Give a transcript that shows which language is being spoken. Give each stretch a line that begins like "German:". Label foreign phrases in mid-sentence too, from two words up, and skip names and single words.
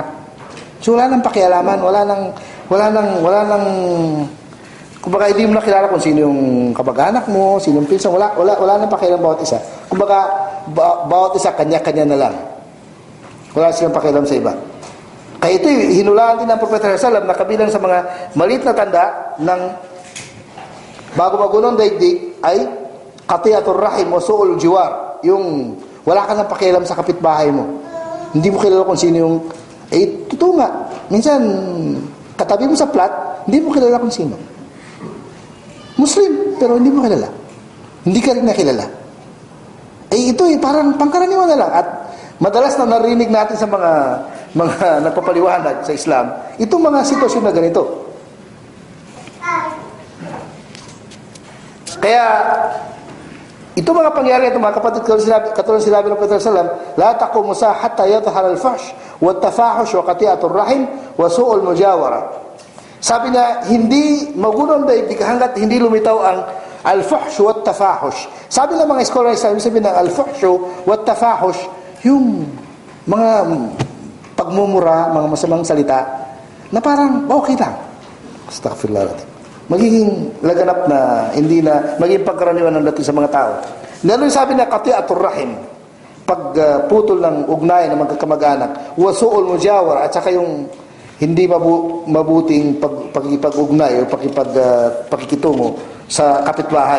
Filipino: So wala nang pakialaman, wala nang kumbaga hindi mo na kilala kung sino yung kamag-anak mo, sino yung pinsan, wala nang pakialam bawat isa. Kumbaga bawat isa kanya-kanya na lang. Wala silang pakialam sa iba. Kaya ito hinulaan din ng Propeta Sallam na kabilang sa mga maliit na tanda ng bago-bago ng daigdig ay
Arabic: قطيعة الرحم وسوء الجوار.
Filipino: Yung wala ka nang pakialam sa kapitbahay mo. Hindi mo kilala kung sino yung totoo nga. Minsan katabi mo sa plat, hindi mo kilala kung sino. Muslim, pero hindi mo kilala. Hindi ka rin nakilala. Ito parang pangkaraniwan na lang. At madalas na narinig natin sa mga nagpapaliwanag sa Islam, itong mga sitwasyon na ganito. Kaya, ito mga pangyari, ito mga kapatid, katulad sinabi ng Propeta Sallam,
Arabic: لا تقوم الساعة حتى يظهر الفحش والتفحش وقطيعة الرحم وسوء المجاورة.
Filipino: Sabi na, hindi magulang daigdig hanggat hindi lumitaw ang
Arabic: الفحش والتفحش.
Filipino: Sabi ng mga scholars, sabi ng
Arabic: الفحش والتفحش,
Filipino: yung mga pagmumura, mga masamang salita, na parang okay lang. Astaghfirullah. Magiging laganap na, hindi na, magiging pagkaraniwan ng dating sa mga tao. Lalo yung sabi na
Arabic: قطيعة الرحم,
Filipino: pagputol ng ugnayan ng magkakamag-anak,
Arabic: وسوء المجاورة,
Filipino: at saka yung hindi mabuting pagkipag-ugnay o pakikitungo sa kapitbahay.